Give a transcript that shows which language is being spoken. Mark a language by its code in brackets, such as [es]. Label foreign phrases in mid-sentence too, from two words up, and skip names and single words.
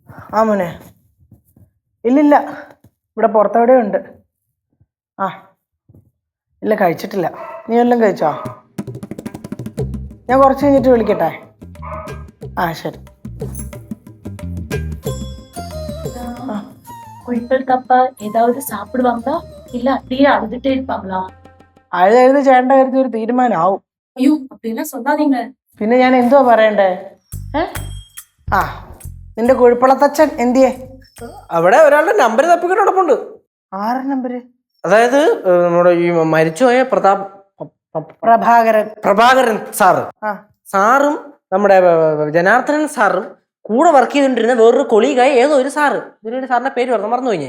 [ml] ആ മോനെ. ഇല്ലില്ല, ഇവിടെ പുറത്തെവിടെയോ ഉണ്ട്. ആ ഇല്ല, കഴിച്ചിട്ടില്ല. നീ വല്ലതും കഴിച്ചോ? ഞാൻ കുറച്ച് കഴിഞ്ഞിട്ട് വിളിക്കട്ടെ. ആ ശരി. [ta] குயில்களுக்கு அப்பா ஏதாவது சாப்பிடுவாங்களா இல்ல அப்படியே அழுதுட்டே இருப்பாங்களா? [ml] അഴുതെഴുതി ചേട്ടൻ്റെ കാര്യത്തിൽ ഒരു തീരുമാനമാവും. [ta] ஐயோ அப்படிலாம் சொல்லாதீங்க. [ml] പിന്നെ ഞാൻ എന്തുവാ പറയണ്ടേ? ആ നിന്റെ കുഴിപ്പളത്തച്ഛൻ എന്തിയേ? അവിടെ ഒരാളുടെ നമ്പർ തപ്പിക്കിടപ്പുണ്ട്. ആരുടെ നമ്പര്? അതായത് നമ്മുടെ ഈ മരിച്ചുപോയ പ്രഭാകരൻ സാറ്. സാറും നമ്മുടെ ജനാർദ്ദനൻ സാറും കൂടെ വർക്ക് ചെയ്തുകൊണ്ടിരുന്ന വേറൊരു കൊളീഗായ ഏതോ ഒരു സാറ്, ഇവരുടെ സാറിന്റെ പേര് പറഞ്ഞു മറന്നു കഴിഞ്ഞേ.